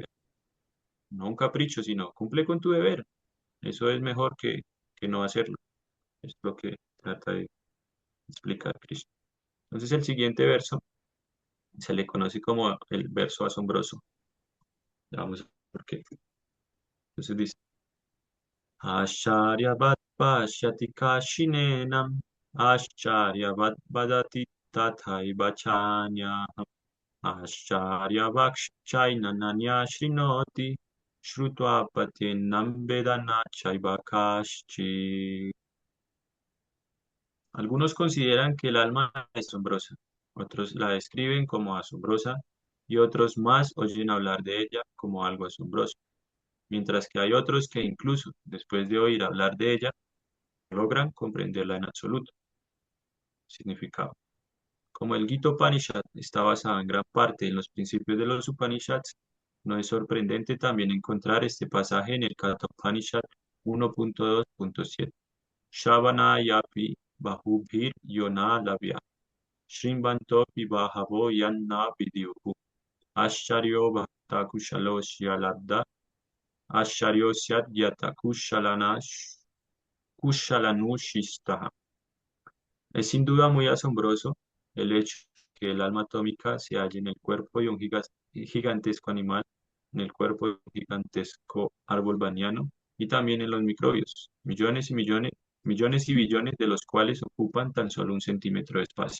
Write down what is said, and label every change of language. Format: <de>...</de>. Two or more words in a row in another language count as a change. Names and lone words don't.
<es>No un capricho, sino cumple con tu deber. Eso es mejor que no hacerlo. Es lo que trata de explicar Krishna. Entonces, el siguiente verso se le conoce como el verso asombroso. Ya vamos a ver por qué. Entonces dice,</es> <sa>आश्चर्यवत् पश्यति कश्चिदेनम्, आश्चर्यवद् वदति तथैव चान्यः, आश्चर्यवच्चैनमन्यः शृणोति, श्रुत्वाप्येनं वेद न चैव कश्चित्.</sa> <es>Algunos consideran que el alma es asombrosa, otros la describen como asombrosa y otros más oyen hablar de ella como algo asombroso, mientras que hay otros que incluso después de oír hablar de ella logran comprenderla en absoluto. Significado. Como el Gita Upanishad está basado en gran parte en los principios de los Upanishads, no es sorprendente también encontrar este pasaje en el Katha Upanishad 1.2.7.</es> <sa>श्रवणायापि बहुभिर्यो न लभ्यः शृण्वन्तोऽपि बहवो यं न विद्युः आश्चर्यो वक्ता कुशलोऽस्य लब्धा आश्चर्योऽस्य ज्ञाता कुशलानुशिष्टः.</sa> <es>Es sin duda muy asombroso el hecho de que el alma atómica se halle en el cuerpo de un gigantesco animal, en el cuerpo de un gigantesco árbol baniano y también en los microbios, millones y billones de los cuales ocupan tan solo un centímetro de espacio.</es>